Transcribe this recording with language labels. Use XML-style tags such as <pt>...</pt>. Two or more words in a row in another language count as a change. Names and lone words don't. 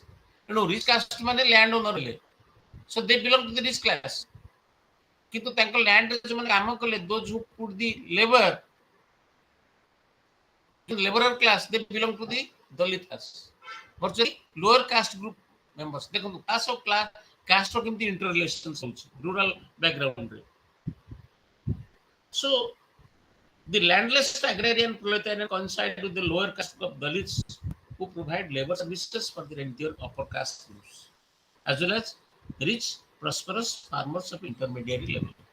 <en>Rich caste means landowner. So they belong to the rich class.</en> <or>କିନ୍ତୁ ତାଙ୍କ land ଯୋ ମାନେ କାମ କଲେ,</or> <en>those who put the labor, the laborer class, they belong to the Dalit class. Virtually lower caste group members. देखो class of caste</en> <or>ର କେମିତି</or> <en>interrelations ହଉଛି rural background ରେ. So the landless agrarian proletarian coincide with the lower caste of Dalits who provide labor services for the rentier upper caste groups, as well as rich, prosperous farmers of intermediary level.</en>